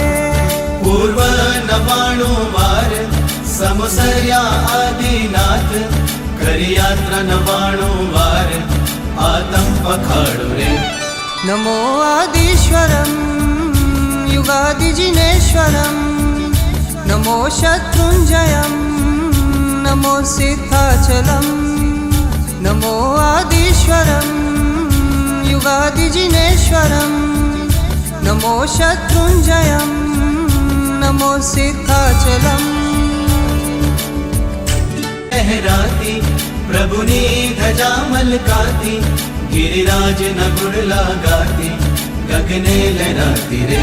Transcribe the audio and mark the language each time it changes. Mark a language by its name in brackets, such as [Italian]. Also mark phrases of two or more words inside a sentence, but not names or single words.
[Gujarati] પૂર્વ 99 વાર સમસર્યા આદિનાથ, કરી યાત્રા 99 વાર આતમ પખાડો રે. [Sanskrit] नमो आदिश्वरम युगादिजिनेश्वरम, नमो शत्रुंजयम नमो सिद्धाचलम. नमो आदिश्वरम युगादिजिनेश्वरं, नमो शत्रुंजयं नमो सिद्धाचलम्. [Gujarati] લહરાતી પ્રભુની ધજા મલકાતી, ગિરિરાજ ન ગુણ લગાતી, ગગને લહરાતી રે रे.